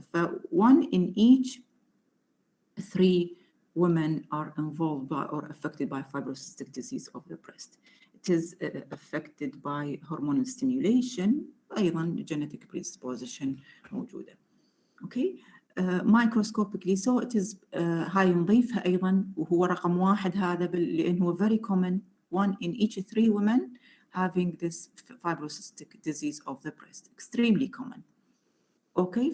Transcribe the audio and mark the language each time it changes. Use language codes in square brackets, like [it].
[en] ف 1 in each 3 women are involved by or affected by fibrocystic disease of the breast. It is affected by hormonal stimulation. [ar] أيضاً genetic predisposition موجودة. [en] Okay. Microscopically so it is [ar] هاي نضيفها أيضاً وهو رقم 1 هذا لأنه هو [en] very common. 1 in each 3 women having this fibrocystic disease of the breast. Extremely common. Okay.